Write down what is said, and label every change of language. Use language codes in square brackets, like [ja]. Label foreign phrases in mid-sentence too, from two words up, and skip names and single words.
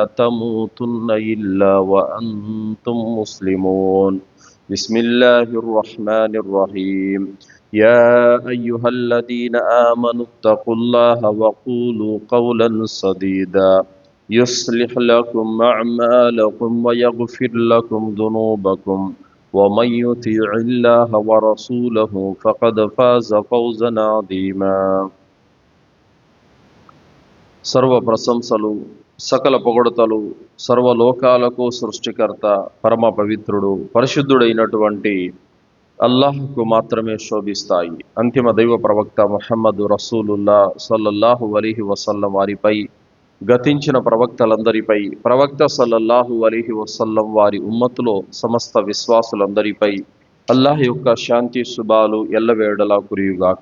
[ar] تموتن إلا وأنتم مسلمون بسم الله الرحمن الرحيم يا أيها الذين آمنوا اتقوا الله وقولوا قولا سديدا يصلح لكم أعمالكم ويغفر لكم ذنوبكم ومن يطع الله ورسوله فقد فاز فوزا عظيما [te] సర్వ ప్రశంసలు సకల పొగడతలు సర్వలోకాలకు సృష్టికర్త పరమ పవిత్రుడు పరిశుద్ధుడైనటువంటి అల్లాహ్కు మాత్రమే శోభిస్తాయి. అంతిమ దైవ ప్రవక్త ముహమ్మద్ రసూలుల్లా [ar] صلى الله عليه وسلم [te] వారిపై, గతించిన ప్రవక్తలందరిపై, ప్రవక్త [ar] صلى الله عليه وسلم [te] వారి ఉమ్మతులో సమస్త విశ్వాసులందరిపై అల్లాహ్ యొక్క శాంతి శుభాలు ఎల్లవేళలా కురియుగాక.